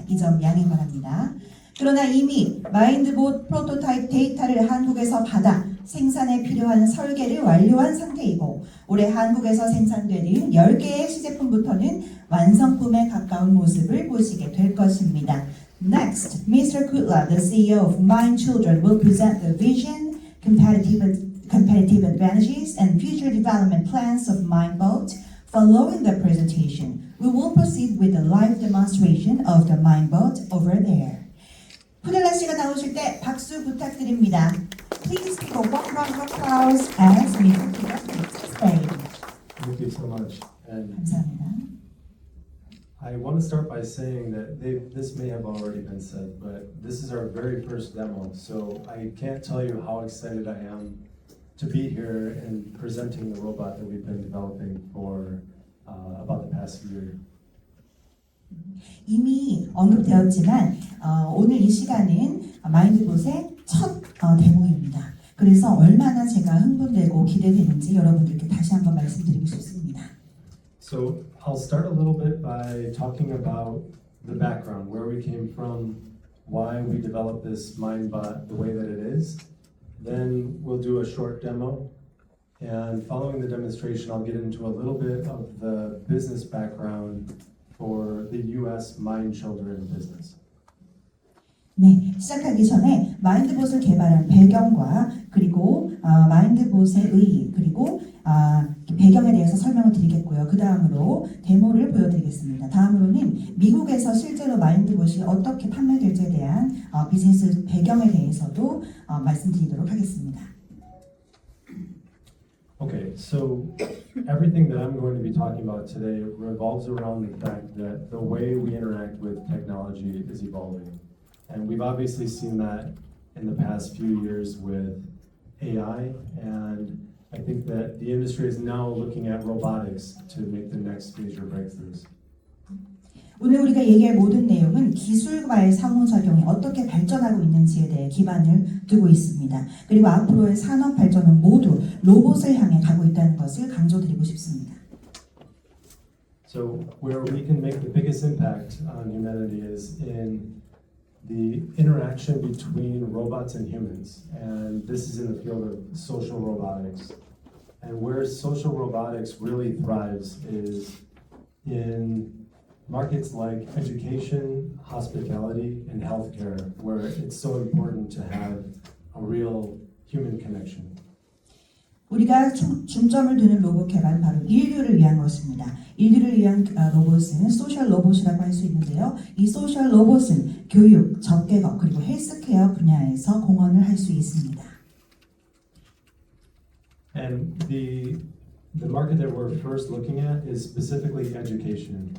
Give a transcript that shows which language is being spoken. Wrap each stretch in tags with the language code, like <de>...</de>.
<ko>이 점 양해 바랍니다. 그러나 이미 마인드봇 프로토타입 데이터를 한국에서 받아 생산에 필요한 설계를 완료한 상태이고 올해 한국에서 생산되는 10개의 시제품부터는 완성품에 가까운 모습을 보시게 될 것입니다.</ko> <en>Next, Mr. Kutla, the CEO of Mind Children, will present the vision, competitive advantages, and future development plans of MindBot. Following the presentation, we will proceed with the live demonstration of the MindBot over there.</en> <ko>쿠들러 씨가 나오실 때 박수 부탁드립니다.</ko> <en>Please give a warm round of applause as Mr. Kutla takes the stage. Thank you so much. And</en> <ko>감사합니다.</ko> <en>I want to start by saying that this may have already been said, but this is our very first demo. So I can't tell you how excited I am to be here and presenting the robot that we've been developing for about the past year.</en> <ko>이미 언급되었지만 오늘 이 시간은 마인드봇의 첫 데모입니다. 그래서 얼마나 제가 흥분되고 기대되는지 여러분들께 다시 한번 말씀드리고 싶습니다.</ko> <en>So I'll start a little bit by talking about the background, where we came from, why we developed this MindBot the way that it is. Then we'll do a short demo. And following the demonstration, I'll get into a little bit of the business background for the US Mind Children business.</en> <ko>네, 시작하기 전에 마인드봇을 개발한 배경과 그리고 마인드봇의 의의 그리고 배경에 대해서 설명을 드리겠고요. 그 다음으로 데모를 보여드리겠습니다. 다음으로는 미국에서 실제로 마인드봇이 어떻게 판매될지에 대한 비즈니스 배경에 대해서도 말씀드리도록 하겠습니다.</ko> <en>Okay, so everything that I'm going to be talking about today revolves around the fact that the way we interact with technology is evolving. And we've obviously seen that in the past few years with AI, and I think that the industry is now looking at robotics to make the next major breakthroughs.</en> <ko>오늘 우리가 얘기할 모든 내용은 기술과의 상호작용이 어떻게 발전하고 있는지에 대해 기반을 두고 있습니다. 그리고 앞으로의 산업 발전은 모두 로봇을 향해 가고 있다는 것을 강조드리고 싶습니다.</ko> <en>So where we can make the biggest impact on humanity is in the interaction between robots and humans. And this is in the field of social robotics. And where social robotics really thrives is in markets like education, hospitality, and healthcare, where it's so important to have a real human connection.</en> <ko>우리가 중점을 두는 로봇 개발은 바로 인류를 위한 것입니다. 인류를 위한 로봇은 소셜 로봇이라고 할 수 있는데요. 이 소셜 로봇은 교육, 접객업, 그리고 헬스케어 분야에서 공헌을 할 수 있습니다.</ko> <en>And the market that we're first looking at is specifically education.</en>